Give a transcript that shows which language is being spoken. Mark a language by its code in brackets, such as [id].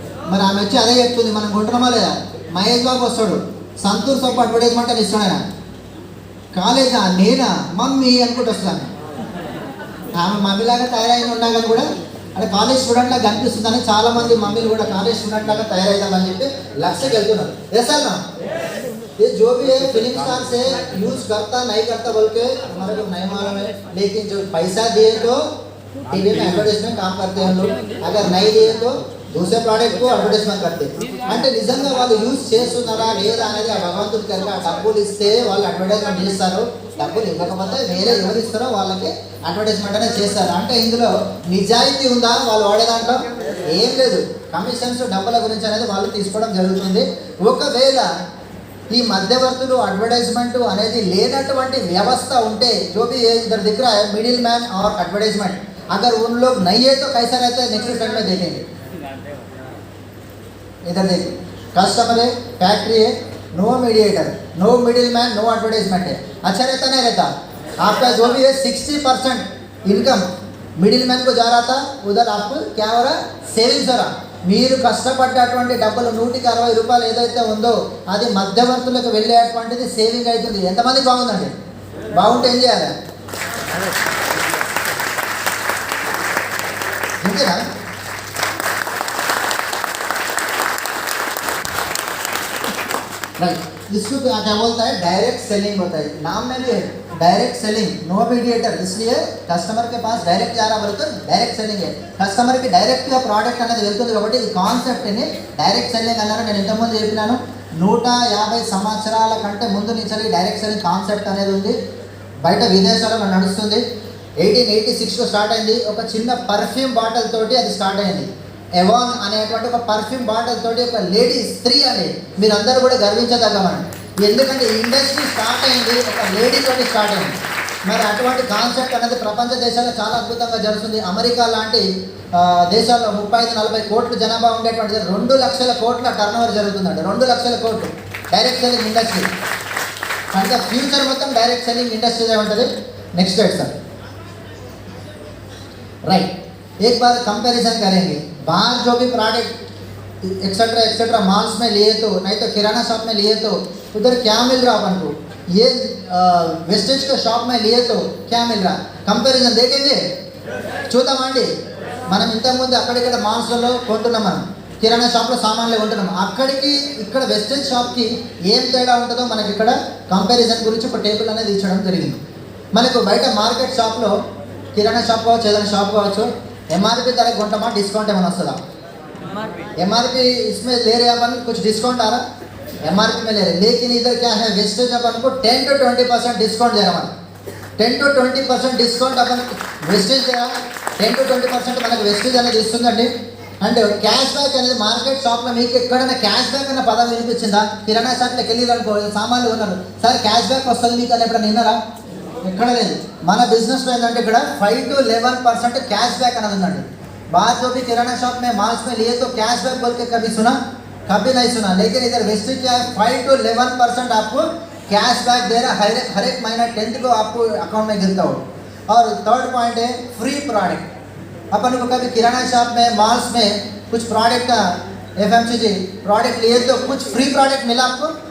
[te] మరి ఆమె వచ్చి అదే చెప్తుంది, మనం కొంటున్నామా లేదా? మహేష్ బాబు వస్తాడు, సంతూర్ సబ్బు అడ్వర్టైజ్మెంట్ అని ఇస్తాడు. ఆయన కాలేజా నేనా మమ్మీ అనుకుంటూ వస్తాను. ఆమె మమ్మీలాగా తయారైన ఉన్నా కానీ కూడా అంటే కాలేజ్ స్టూడెంట్ లాగా కనిపిస్తుందని చాలామంది మమ్మీలు కూడా కాలేజ్ స్టూడెంట్ లాగా తయారైదామని చెప్పి లక్ష్యకి వెళ్తున్నారు. [hi] ऐसा ना ये जो भी है फिल्म स्टार से यूज करता नहीं करता बोल के हमारे को नहीं मालूम है. लेकिन जो पैसा दिए तो टीवी में एडवर्टाइजमेंट काम करते हैं लोग, अगर नहीं दिए तो दूसरे ప్రోడక్ట్ को అడ్వర్టైజ్మెంట్ करते. [te] అంటే నిజంగా వాళ్ళు యూజ్ చేస్తున్నారా లేదా అనేది ఆ భగవంతుడి కనుక డబ్బులు ఇస్తే వాళ్ళు అడ్వర్టైజ్మెంట్ చేస్తారు, డబ్బులు ఇవ్వకపోతే వేరే ఎవరు ఇస్తారో వాళ్ళకి అడ్వర్టైజ్మెంట్ అనేది చేస్తారు. అంటే ఇందులో నిజాయితీ ఉందా వాళ్ళు వాడే దాంట్లో? ఏం లేదు. కమిషన్స్ డబ్బుల గురించి అనేది వాళ్ళు తీసుకోవడం జరుగుతుంది. ఒకవేళ ఈ మధ్యవర్తులు అడ్వర్టైజ్మెంట్ అనేది లేనటువంటి వ్యవస్థ ఉంటే [hi] जो भी इधर दिख रहा है मिडिल मैन और एडवर्टाइजमेंट, अगर उन लोग नहीं है तो कैसा रहता है? नेक्स्ट स्लाइड में देखेंगे. इधर देखिए कस्टमर है, फैक्ट्री है, no mediator, no middle man, no advertisement है. अच्छा रहता नहीं रहता? आपका जो भी है 60% इनकम मिडिल मैन को जा रहा था, उधर आपको क्या हो रहा? [te] సేవింగ్స్ రా. మీరు కష్టపడ్డటువంటి డబ్బులు 160 రూపాయలు ఏదైతే ఉందో అది మధ్యవర్తులకు వెళ్ళేటువంటిది సేవింగ్ అవుతుంది. ఎంతమంది బాగుందండి? బాగుంటే ఏం చేయాలి? ఇంతేనా? [hi] राइट, इसको क्या बोलता है? डायरेक्ट सेलिंग होता है. नाम में भी है डायरेक्ट सेलिंग, नो मीडिएटर. इसलिए कस्टमर के पास डायरेक्ट जा रहा बोले तो डायरेक्ट सेलिंग है. [te] కస్టమర్ కి డైరెక్ట్ గా ప్రోడక్ట్ అనేది వెళ్తుంది కాబట్టి ఈ కాన్సెప్ట్ ని డైరెక్ట్ సెల్లింగ్ అన్నారు. నేను ఇంతకుముందు చెప్పినాను 150 సంవత్సరాల కంటే ముందు నుంచి డైరెక్ట్ సెల్లింగ్ కాన్సెప్ట్ అనేది ఉంది. బయట విదేశాలలో నడుస్తుంది. 1886లో స్టార్ట్ అయింది. ఒక చిన్న పర్ఫ్యూమ్ బాటిల్ తోటి అది స్టార్ట్ అయింది. ఎవాన్ అనేటువంటి ఒక పర్ఫ్యూమ్ బాటిల్ తోటి ఒక లేడీ స్త్రీ అని మీరందరూ కూడా గర్వించదగ్గమని. ఎందుకంటే ఇండస్ట్రీ స్టార్ట్ అయింది ఒక లేడీ తోటి స్టార్ట్ అయింది. మరి అటువంటి కాన్సెప్ట్ అనేది ప్రపంచ దేశాల్లో చాలా అద్భుతంగా జరుగుతుంది. అమెరికా లాంటి దేశాల్లో 35-40 కోట్ల జనాభా ఉండేటువంటి 2 లక్షల కోట్ల టర్నోవర్ జరుగుతుందండి. 2 లక్షల కోట్లు డైరెక్ట్ సెల్లింగ్ ఇండస్ట్రీ. అంటే ఫ్యూచర్ మొత్తం డైరెక్ట్ సెల్లింగ్ ఇండస్ట్రీనే ఉంటుంది. Next date sir. [hi] राइट, एक बार कंपैरिजन करेंगे. बाहर जो भी प्रोडक्ट एक्सेट्रा एक्सेट्रा मॉल्स में लिए तो नहीं तो किराना शॉप में लिए तो उधर क्या मिल रहा अपन को, ये वेस्टेज का शॉप में लिए तो क्या मिल रहा, कंपैरिजन देखेंगे. [te] చూద్దామండి. మనం ఇంతకుముందు అక్కడిక్కడ మాల్స్లలో కొంటున్నాం, మనం కిరాణా షాప్లో సామాన్లు కొంటున్నాం. అక్కడికి ఇక్కడ వెస్టర్న్ షాప్కి ఏం తేడా ఉంటుందో మనకి ఇక్కడ కంపారిజన్ గురించి ఒక టేబుల్ అనేది ఇచ్చడం జరిగింది. మనకు బయట మార్కెట్ షాప్లో किराना शॉप కావచ్చు, ఏదైనా షాప్ కావచ్చు, एमआरपी ధర కొంటామా, డిస్కౌంట్ ఏమైనా వస్తుందా? [hi] एमआरपी इसमें ले रहे अपन, कुछ डिस्काउंट आ रहा, एमआरपी में ले रहे. लेकिन इधर क्या है, वेस्टेज अपन को 10 to 20% डिस्काउंट दे रहा. 10 to 20% डिस्काउंट अपन वेस्टेज दे रहा. [te] 10 to 20% మనకు వెస్టేజ్ అనేది ఇస్తుందండి. అండ్ క్యాష్ బ్యాక్ అనేది మార్కెట్ షాప్లో మీకు ఎక్కడైనా క్యాష్ బ్యాక్ అన్న పదం వినిపించిందా? కిరాణా షాప్లోకి వెళ్ళి అనుకో, సామాన్లు కొన్నారు, సార్ క్యాష్ బ్యాక్ వస్తుంది మీకు అని ఎప్పుడైనా విన్నారా? ఎక్కడ లేదు. మన బిజినెస్లో ఏంటంటే ఇక్కడ 5 to 11% कैश बैक అనేది ఉందండి. [hi] बाहर जो भी किराना शॉप में माल्स में लिए तो कैश बैक बोल के कभी सुना? कभी नहीं सुना. लेकिन इधर वेस्टेज क्या है, 5 to 11% आपको कैश बैक दे रहा है. हर एक महीना 10th को आपको अकाउंट में गिरता हो. और थर्ड पॉइंट है फ्री प्रोडक्ट. अपन को कभी किराना शॉप में माल्स में कुछ प्रोडक्ट का एफएमसीजी प्रोडक्ट लिए तो कुछ फ्री प्रोडक्ट मिला आपको?